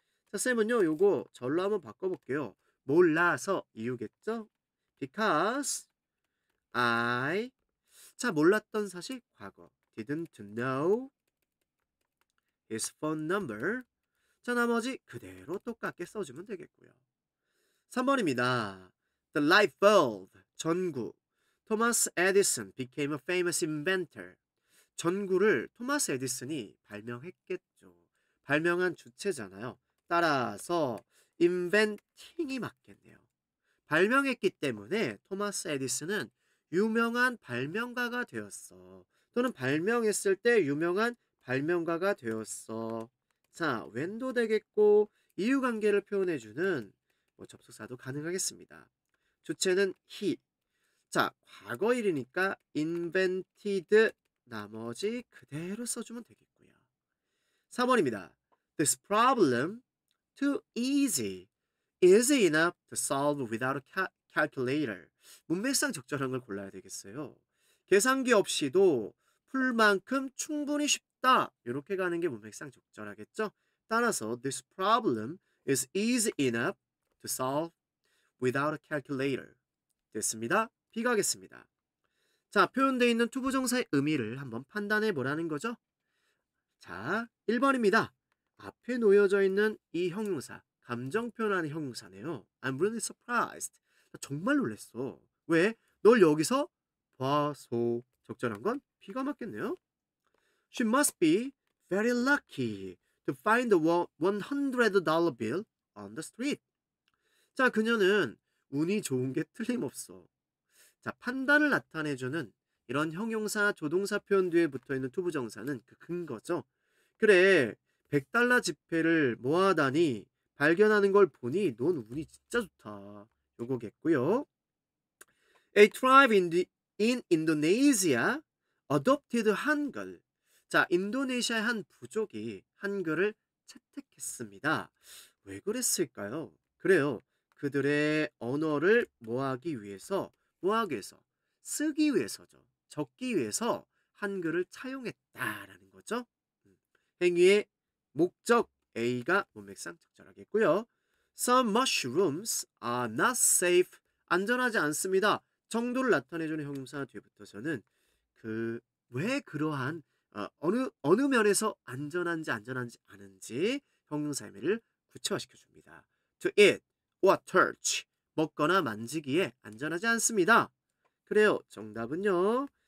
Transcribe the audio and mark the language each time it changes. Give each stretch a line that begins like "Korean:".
Korean: 자, 쌤은요, 요거 절로 한번 바꿔볼게요. 몰라서 이유겠죠?
English: Because I,
Korean: 자, 몰랐던 사실 과거.
English: Didn't know his phone number.
Korean: 자, 나머지 그대로 똑같게 써주면 되겠고요. 3번입니다.
English: The light bulb, 전구. Thomas Edison became a famous inventor.
Korean: 전구를 토마스 에디슨이 발명했겠죠. 발명한 주체잖아요. 따라서 inventing이 맞겠네요. 발명했기 때문에 토마스 에디슨은 유명한 발명가가 되었어. 또는 발명했을 때 유명한 발명가가 되었어. 자, when도 되겠고 이유관계를 표현해주는 접속사도 가능하겠습니다. 주체는 he. 자, 과거일이니까 invented 나머지 그대로 써주면 되겠고요. 4번입니다.
English: This problem too easy. Easy enough to solve without a calculator.
Korean: 문맥상 적절한 걸 골라야 되겠어요. 계산기 없이도 풀 만큼 충분히 쉽다. 이렇게 가는 게 문맥상 적절하겠죠.
English: 따라서 this problem is easy enough to solve without a calculator.
Korean: 됐습니다. B 가겠습니다. 자, 표현되어 있는 투부정사의 의미를 한번 판단해 보라는 거죠. 자, 1번입니다. 앞에 놓여져 있는 이 형용사, 감정 표현하는 형용사네요.
English: I'm really surprised.
Korean: 나 정말 놀랐어. 왜? 널 여기서 봐서. 적절한 건 B가 맞겠네요.
English: She must be very lucky to find the $100 bill on the street.
Korean: 자, 그녀는 운이 좋은 게 틀림없어. 자, 판단을 나타내주는 이런 형용사, 조동사 표현 뒤에 붙어있는 투부정사는 그 근거죠. 그래, $100 지폐를 모아다니 발견하는 걸 보니 넌 운이 진짜 좋다. 요거겠고요.
English: A tribe in Indonesia adopted 한글.
Korean: 자, 인도네시아의 한 부족이 한글을 채택했습니다. 왜 그랬을까요? 그래요. 그들의 언어를 뭐하기 위해서, 쓰기 위해서죠. 적기 위해서 한글을 차용했다라는 거죠. 행위의 목적 A가 문맥상 적절하겠고요.
English: Some mushrooms are not safe.
Korean: 안전하지 않습니다. 정도를 나타내주는 형용사 뒤에 붙어서는 왜 그러한 어느 면에서 안전한지 않은지 형용사 의미를 구체화시켜 줍니다.
English: To eat or touch.
Korean: 먹거나 만지기에 안전하지 않습니다. 그래요. 정답은요.